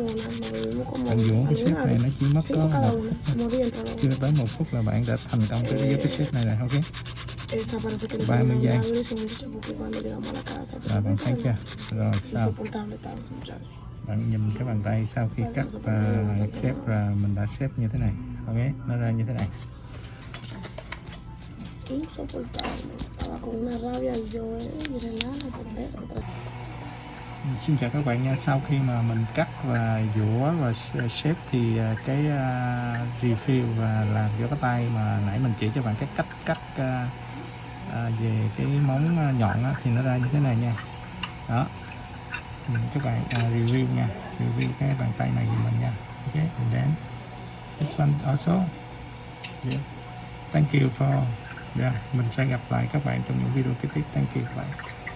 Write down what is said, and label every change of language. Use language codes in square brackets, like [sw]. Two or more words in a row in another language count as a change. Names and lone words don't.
[vi] Bạn dũa cái xếp này nó chỉ mất có 1 phút, chưa tới 1 phút là bạn đã thành công với cái xếp này rồi. Ok, 30 giây là bạn thấy chưa. Rồi sao bạn nhìn cái bàn tay sau khi cắt và xếp ra, mình đã xếp như thế này. Ok, nó ra như thế này. [es] Insoportable, estaba con una rabia yo, y relajada por dentro. [vi] Xin chào các bạn nha. Sau khi mà mình cắt và giũa và shape thì cái review và làm cho cái tay mà nãy mình chỉ cho bạn cái cách cắt về cái móng nhọn á, thì nó ra như thế này nha. Đó, các bạn review nha, review cái bàn tay này giùm mình nha. [en] Ok, and then this one also. Yeah. Thank you for. Yeah, [vi] mình sẽ gặp lại các bạn trong những video kế tiếp. [en] Thank you. Bye.